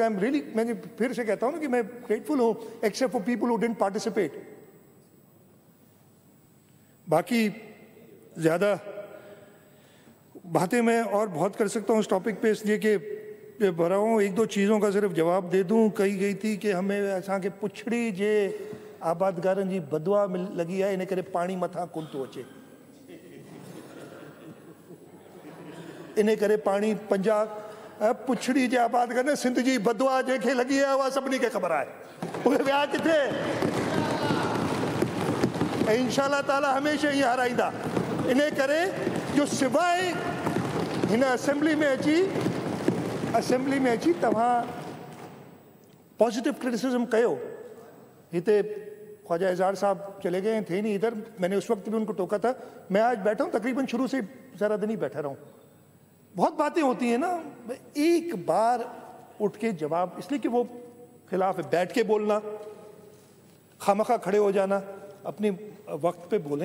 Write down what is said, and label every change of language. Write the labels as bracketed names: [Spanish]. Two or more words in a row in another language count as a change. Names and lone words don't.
[English] I am really, [Urdu] میں پھر سے کہتا ہوں نا کہ میں گریٹ فل ہوں, [English] except for people who didn't participate. [Urdu] باقی زیادہ باتیں میں اور بہت کر سکتا ہوں اس ٹاپک پے، اس لیے کہ بھرا ہوں. ایک دو چیزوں کا صرف جواب دے دوں. کہی گئی تھی کہ ہمیں [Sindhi] असां के पुछड़ी जे आबादगारनि जी बदवा लगी है, इन करे पानी मथां कोन थो अचे, इन करे पानी पंजाब पुछड़ी जे आबादगार सिंध जी बदवा जंहिंखे लगी है उहा सभिनी खे ख़बर आहे, उहे विया किथे। ऐं [Arabic] إن شاء الله تعالى [Sindhi] हमेशह ईअं हाराईंदा। इन करे जो सिवाय हिन असेंबली में अची तव्हां [English] positive criticism [Sindhi] कयो। [Urdu] ہتے خواجہ اظہار صاحب چلے گئے تھے نہیں ادھر، میں نے اس وقت بھی ان کو ٹوکا تھا. میں آج بیٹھا ہوں، تقریباً شروع سے سارا دن ہی بیٹھا رہا ہوں۔ بہت باتیں ہوتی ہیں نا، ایک بار اٹھ کے جواب، اس لیے کہ وہ خلاف ہے. بیٹھ کے بولنا، خوامخواہ کھڑے ہو جانا، اپنے وقت پے بولیں.